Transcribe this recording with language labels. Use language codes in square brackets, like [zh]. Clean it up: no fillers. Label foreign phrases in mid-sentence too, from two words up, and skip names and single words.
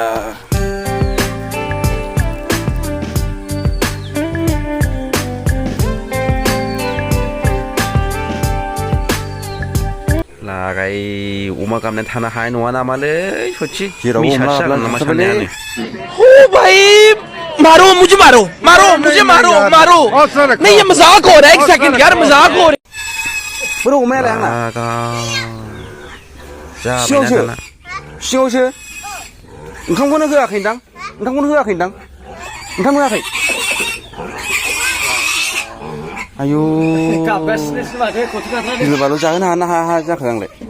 [brx] लागाय अमा गाबनानै थानो हानाय नङा नामालै सच्ची। जेराव अमा जागोन नामा साननायानो। [hi] ओ भाई मारो मुझे मारो नहीं ये मजाक हो रहा है, एक सेकंड यार मजाक हो रहा है। [brx] बोरो अमायालाय आंना जाबायना सिङावसो ओंखामखौनो होआखैदां। ओंखाम होआखै। आयु गिलुबालु जाहोनो हाया जाखो आंलाय।